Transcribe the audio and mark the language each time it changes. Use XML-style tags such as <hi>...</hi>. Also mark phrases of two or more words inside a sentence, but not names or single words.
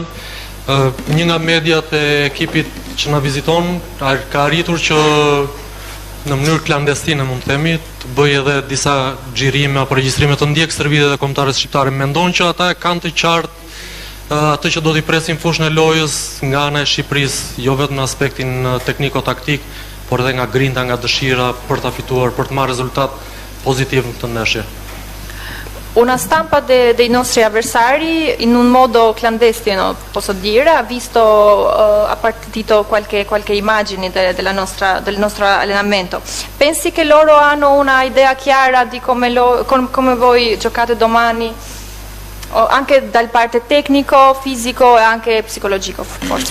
<sq>Një nga mediat e ekipit që na viziton ka arritur që në mënyrë klandestine, mund të themi, të bëj edhe disa xhirime apo regjistrime të ndjekës servitet e kombëtarëve shqiptarë. Mendon që ata kanë të qartë atë që do t'i presin fushën e lojës nga ana e Shqipërisë, jo vetëm në aspektin tekniko-taktik, por edhe nga grinda, nga dëshira për ta fituar, për të marrë rezultat pozitiv në këtë ndeshje.</sq> <it>Una stampa dei nostri avversari in un modo clandestino, posso dire, ha visto, ha partito qualche immagine del nostro allenamento. Pensi che loro hanno una idea chiara di come voi giocate domani, anche dal parte tecnico, fisico e anche psicologico, forse?</it>